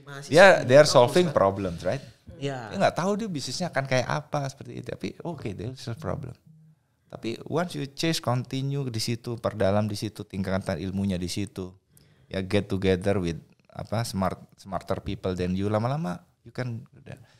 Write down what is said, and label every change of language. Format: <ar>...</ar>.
<en>They are solving problems, right?</en> <id>Iya. Dia nggak tahu dia bisnisnya akan kayak apa seperti itu. Tapi</id> <en>they solve problem.</en> <id>Tapi</id> <en>once you chase continue</en> <id>di situ, perdalam di situ, tingkatan ilmunya di situ.</id> <en>Ya get together with smarter people than you,</en> <id>lama-lama</id> <en>you can</en> <id>udah.</id>